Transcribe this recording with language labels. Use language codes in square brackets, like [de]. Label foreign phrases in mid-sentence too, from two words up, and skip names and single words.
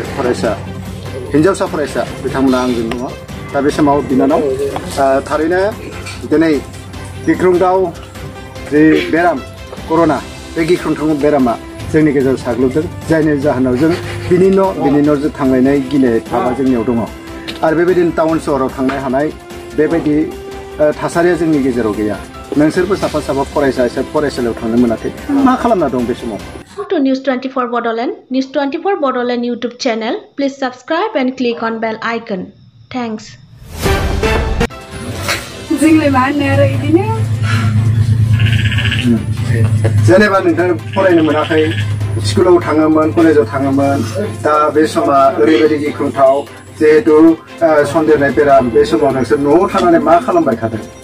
[brx] फरायसा हिन्जावसा फरायसा बिथांमोना आंजों दङ दा बे समाव बिनानाव थारैनो दिनै गिख्रंथाव जे बेराम कर'ना बे गिख्रंथाव बेरामा जोंनि गेजेराव साग्लोबदों जायनि जाहोनाव जों बिनि न' जों थांलायनाय गिनाय भाबा जोंनियाव दङ आरो बेबायदिनो टाउन सहराव थांनो हानाय बेबायदि थासारिया जोंनि गेजेराव गैया नोंसोरबो साफा फरायसालियाव थांनो मोनाखै मा खालामना दं बे समाव [en] To News 24 Bodoland, News 24 Bodoland YouTube channel. Please subscribe and click on bell icon. Thanks. [brx] जेनेबा नोंथां फरायनो मोनाखै स्कुलाव थाङोमोन कलेजाव थाङोमोन दा बे समा ओरैबायदि गिख्रंथाव जिहेतु सन्देरनाय बेराम बे समाव नोंसोर न'आव थानानै मा खालामबाय थादों